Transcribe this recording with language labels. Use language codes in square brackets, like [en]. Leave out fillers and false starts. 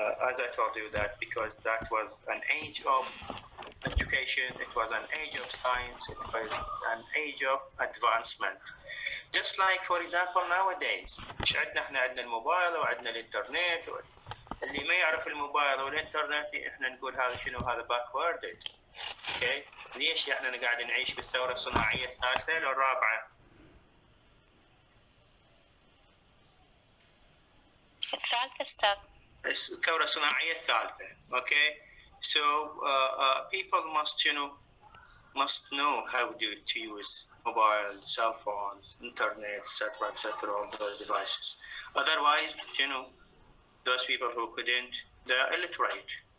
[en] As I told you that because that was an age of education, it was an age of science, it was an age of advancement. Just like for example nowadays [ar] مش عندنا الموبايل وعندنا الانترنت اللي ما يعرف الموبايل والانترنت احنا نقول هذا شنو هذا backwarded. اوكي ليش احنا قاعد نعيش بالثوره الصناعيه الثالثه ولا الرابعه؟ الثالثة ستار. الثوره الصناعيه الثالثه. [en] Okay, so people must know how to use mobile, cell phones, internet, etc., all those devices. Otherwise, those people who couldn't, they're illiterate.